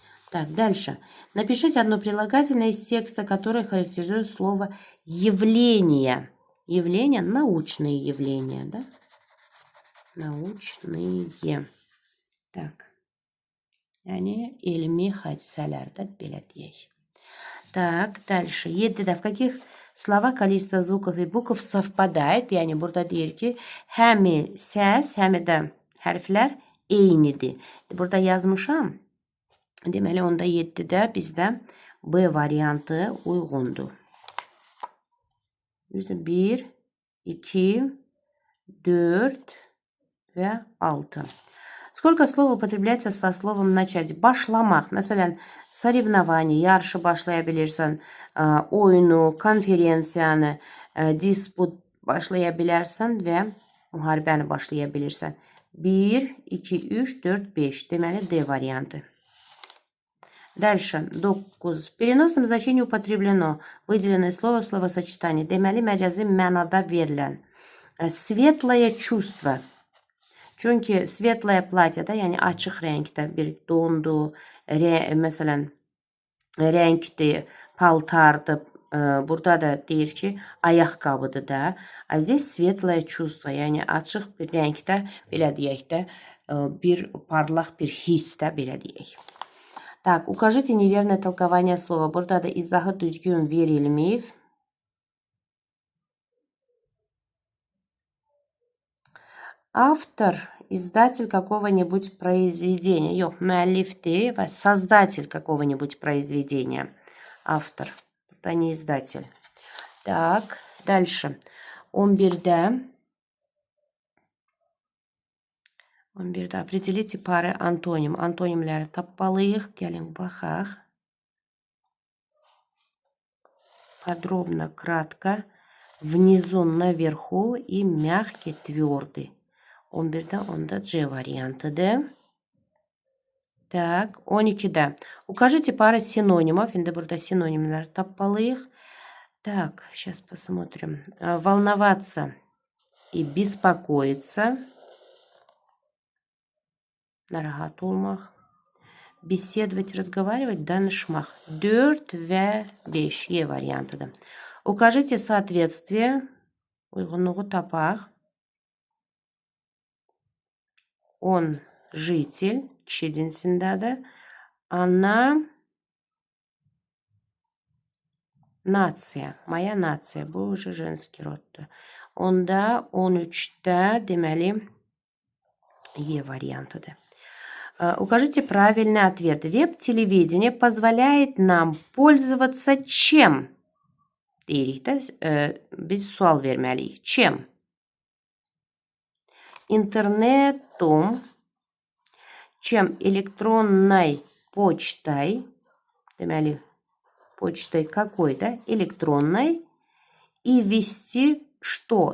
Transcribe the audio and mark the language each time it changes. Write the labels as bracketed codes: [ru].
[ru] Так, дальше. Напишите одно прилагательное из текста, которое характеризует слово явление. Явление, научные явления, да? Научные. Так. [az] Yani ilmi hadiselərdə belə deyək. [ru] Так, дальше. 7-də в каких словах количество звуков и букв совпадает? [az] Yani burada deyir ki, həmi səs, həmi də hərflər eynidir. Burada yazmışam. Deməli, onda 7-də bizdə B variantı uyğundur. 1, 2, 4 və 6. [ru] Сколько слов употребляется со словом начать? [az] Başlamaq. Məsələn, соревнование, yarışı başlaya bilirsən, oyunu, konferensiyanı, disput başlaya bilərsən və müharibəni başlaya bilirsən. 1, 2, 3, 4, 5. Deməli, D variantı. [ru] Дальше. [az] 9. [ru] В переносном значении употреблено выделенное слово в словосочетании. [az] Deməli, məcazi mənada verilən. [ru] Светлое чувство. [az] Çünki [ru] светлое платье- [az] da, yəni açıq rəngdə bir dondur, məsələn, rəngdir, paltardır. Burada da deyir ki, ayaqqabıdır da. [ru] A здесь светлое чувство, [az] yəni açıq bir rəngdə, belə deyək də, bir parlaq bir hissdə, belə deyək. [ru] Так, укажите неверное толкование слова. [az] Burada da izahı düzgün verilməyib. [ru] Автор, издатель какого-нибудь произведения. [az] Yox, müəllifdir və [ru] создатель какого-нибудь произведения. Автор. Это не издатель. Так, дальше. 11-də определите pары антоним. [az] Antonimləri tapmalıyıq. Gəlin baxaq. [ru] Подробно, кратко. Внизу, наверху и мягкий, твердый. [az] 11-də onda C variantıdır. [ru] Так, 12'de. Укажите пары синонимов. [az] Şimdi burada sinonimler tapmalıyıq. [ru] Так, сейчас посмотрим. Волноваться и беспокоиться. [az] Narahat olmaq. [ru] Беседовать, разговаривать, danışmaq. [az] 4 ve 5 E variantıdır. [ru] Укажите соответствие. [az] Uyğunluğu tapaq. [ru] Он житель. [az] Kişi cinsindədir. [ru] Она nasiya. Моя nasiya. [az] Bu уже женский roddur. Onda 13'te deməli E variantıdır. [ru] Укажите правильный ответ. Веб-телевидение позволяет нам пользоваться чем? [az] Deyirik də, biz sual verməliyik. [ru] Чем? Интернетом, чем электронной почтой, [az] deməli, [ru] почтой какой-то, электронной, и вести что?